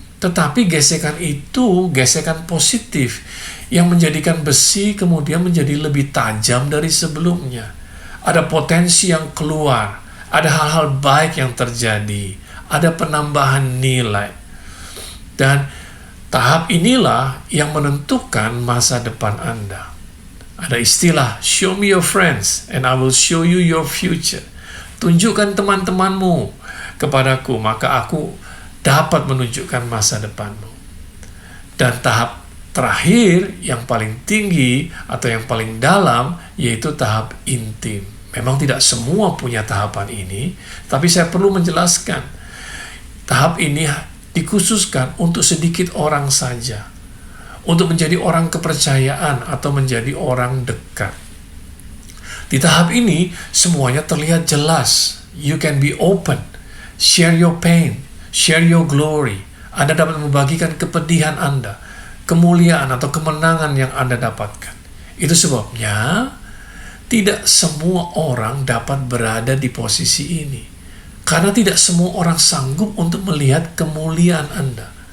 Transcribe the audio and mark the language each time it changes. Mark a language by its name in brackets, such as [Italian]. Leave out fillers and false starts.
[Indonesian] Tetapi gesekan itu gesekan positif, yang menjadikan besi kemudian menjadi lebih tajam dari sebelumnya. Ada potensi yang keluar, ada hal-hal baik yang terjadi, ada penambahan nilai. Dan tahap inilah yang menentukan masa depan Anda. Ada istilah, [English] show me your friends and I will show you your future. [Indonesian] Tunjukkan teman-temanmu kepadaku, maka aku dapat menunjukkan masa depanmu. Dan tahap terakhir yang paling tinggi atau yang paling dalam yaitu tahap intim. Memang tidak semua punya tahapan ini, tapi saya perlu menjelaskan. Tahap ini dikhususkan untuk sedikit orang saja, untuk menjadi orang kepercayaan atau menjadi orang dekat. Di tahap ini, semuanya terlihat jelas. [English] You can be open, share your pain, share your glory. [Indonesian] Anda dapat membagikan kepedihan Anda, kemuliaan atau kemenangan yang Anda dapatkan. Itu sebabnya, tidak semua orang dapat berada di posisi ini. Karena tidak semua orang sanggup untuk melihat kemuliaan Anda.